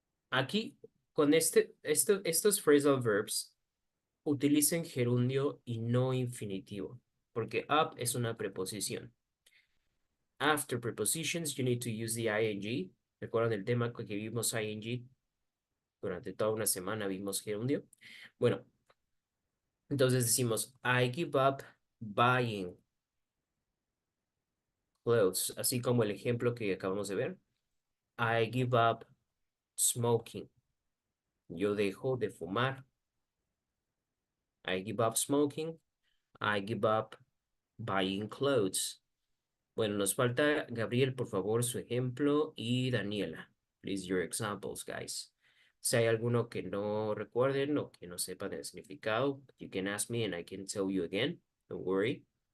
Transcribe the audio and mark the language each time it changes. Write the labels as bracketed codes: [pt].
[es] Aquí, con estos phrasal verbs, utilicen gerundio y no infinitivo, porque up es una preposición. [en] After prepositions, you need to use the ing. [es] ¿Recuerdan el tema que vimos ing? Durante toda una semana vimos gerundio. Bueno, entonces decimos, [en] I give up buying clothes, [es] así como el ejemplo que acabamos de ver. [en] I give up smoking. [es] Yo dejo de fumar. [en] I give up smoking. I give up buying clothes. [es] Bueno, nos falta Gabriel, por favor, su ejemplo, y Daniela. [en] Please, your examples, guys. [es] Si hay alguno que no recuerden o que no sepan el significado, [en] you can ask me and I can tell you again. Don't worry.